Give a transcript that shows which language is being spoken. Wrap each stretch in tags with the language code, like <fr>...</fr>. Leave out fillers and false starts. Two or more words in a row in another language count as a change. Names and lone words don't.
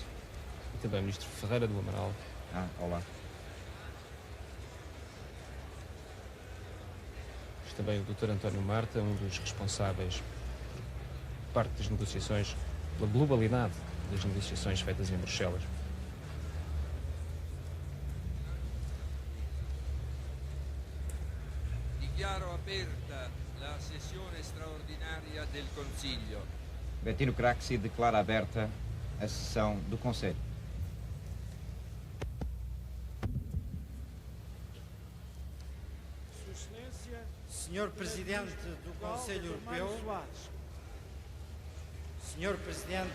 <pt>E também o ministro Ferreira do Amaral. Olá. Também o Dr. António Marta, um dos responsáveis por parte das negociações, pela globalidade das negociações feitas em Bruxelas.</pt> <it>Dichiaro aperta la sessione straordinaria del Consiglio.</it> <pt>Bettino Craxi declara aberta a sessão do Conselho. Senhor Presidente do Conselho Europeu, Senhor Presidente</pt>